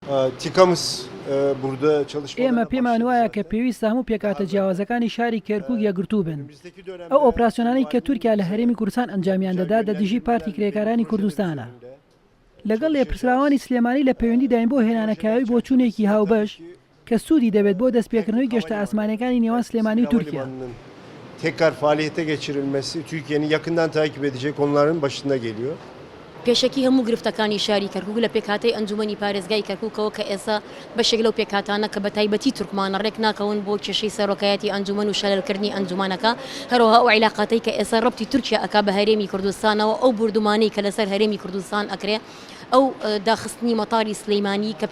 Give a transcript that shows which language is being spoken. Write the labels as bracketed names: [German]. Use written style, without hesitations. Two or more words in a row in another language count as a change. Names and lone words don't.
[Turkish] TİKAMız burada [Central Kurdish] ئێمە [Turkish] çalışmalarına [Central Kurdish] پێمان وایە کە [Turkish] başladı [Central Kurdish] پێویستە هەموو پێکاتە جیاوازەکانی شاری کێرکووک یەکگرتوو بن. [Turkish] Önümüzdeki dönemde [Central Kurdish] ئەو ئۆپراسیۆنانەی کە تورکیا لە هەرێمی کوردستان ئەنجامیان دەدا دەدیژی پارتی کرێکارانی کوردستانە. لەگەڵ لێپرسراوانی سلێمانی لە پەیوەندی داین بۆ هێنانەکاوی بۆ چوونێکی هاوبەش کە سوودی دەبێت بۆ دەستپێکردنەوەی گەشتە ئاسمانەکانی نێوان سلێمانی و تورکیا. [Turkish] tekrar faaliyete geçirilmesi Türkiye'nin yakından takip edecek konuların başında geliyor. [Central Kurdish] پێشەکی هەموو گرفتەکانی شاری کەرکووک لە پێکاتەی ئەنجومەنی پارێزگای کەرکووکەوە کە ئێستا بەشێک لەو پێکاتانە کە بە تایبەتی تورکمانە ڕێک ناکەون بۆ کێشەی سەرۆکایەتی ئەنجومەن و شەلەلکردنی ئەنجومانەکە هەروەها ئەو عیلاقاتەی کە ئێستا ڕەبتی تورکیا ئەکا بە هەرێمی کوردستانەوە ئەو بردومانەی کە لەسەر هەرێمی کوردستان ئەکرێ ئەو داخستنی مەتاری سلەیمانی کە